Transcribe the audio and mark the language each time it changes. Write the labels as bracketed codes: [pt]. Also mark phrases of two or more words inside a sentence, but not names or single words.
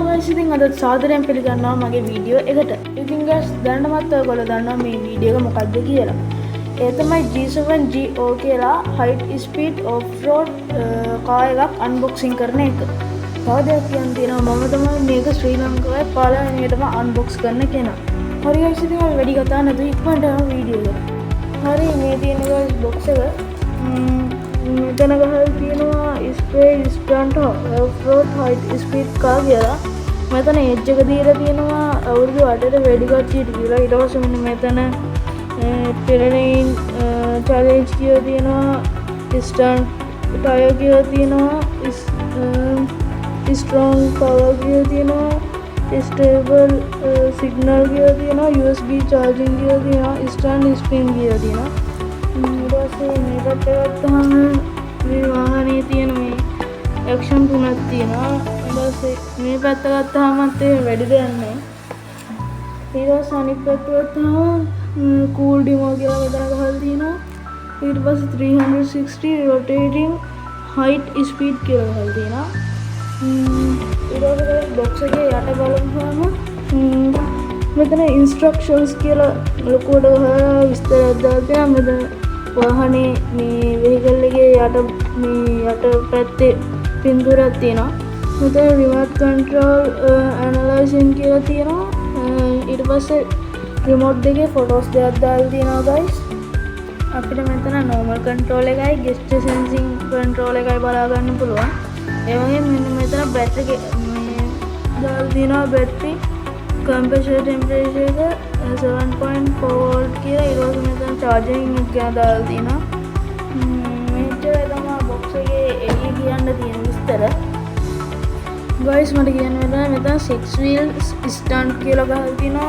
[si] ඉතින් අද සාදරයෙන් පිළිගන්නවා මගේ වීඩියෝ එකට. ඉතින් guys දැනටමත් ඔයගොල්ලෝ දන්නවා මේ වීඩියෝ එක මොකක්ද කියලා. ඒ තමයි G7 GO කියලා [en] height speed off-road car [si] එකක් unboxing කරන එක. තව දෙයක් කියන්න තියෙනවා මම තමයි මේක ශ්‍රී ලංකාවේ පළවෙනියටම unbox කරන කෙනා. හරි guys ඉතින් අපි වැඩි කතා නැතුව ඉක්මනට යමු වීඩියෝ එකට. හරි මේ තියෙන guys box එක මෙතන ගහලා තියෙනවා [en] space stunt off-road height speed car [si] කියලා. මෙතන එජ් එක දීලා තියෙනවා අවුරුදු 8ට වැඩි කට්ටියට කියලා. ඊට පස්සේ මෙන්න මෙතන [en] terrain challenge [si] කියලා තියෙනවා, [en] stunt tire [si] කියලා තියෙනවා, [en] strong power [si] කියලා තියෙනවා, [en] stable signal [si] කියලා තියෙනවා, [en] USB charging [si] කියලා තියෙනවා, [en] stunt spin [si] කියලා තියෙනවා. ඊට පස්සේ මේ පැත්ත ගත්තාම මේ වාහනේ තියෙන මේ action තුනක් තියෙනවා. ඊට පස්සේ මේ පැත්ත ගත්තාමත් ඒ වැඩි දෙයක් නැහැ. ඊට පස්සේ අනිත් පැත්ත ගත්තාම [en] cool demo [si] කියලා මෙතන ගහලා තියෙනවා. ඊට පස්සේ 360 [en] rotating height speed [si] කියලා ගහලා තියෙනවා. ඊට පස්සේ box එකේ යට බලපුවාම මෙතන instructions කියලා ලොකුවට ගහලා විස්තරයක් දාලා තියෙනවා. මෙතන වාහනේ මේ vehicle එකේ යට පැත්තේ පින්තූරයක් තියෙනවා. මෙතන [en] remote control analyzing [si] කියලා තියෙනවා. ඊට පස්සේ remote එකේ photos දෙකක් දාලා තියෙනවා guys. අපිට මෙතන [en] normal control [si] එකයි [en] gesture sensing control [si] එකයි බලා ගන්න පුළුවන්. ඒ වගේම මෙන්න මෙතන battery දාලා තියෙනවා [en] battery compensation temperature [si] එක 7.4 volt කියලා. ඊට පස්සේ මෙතන charging එක ගැන දාලා තියෙනවා. මෙච්චරයි තමයි box එකේ එළිය කියන්න තියෙන විස්තර. guys මට කියන්න මෙතන 6 [en] wheels stunt [si] කියලා ගහලා තියෙනවා.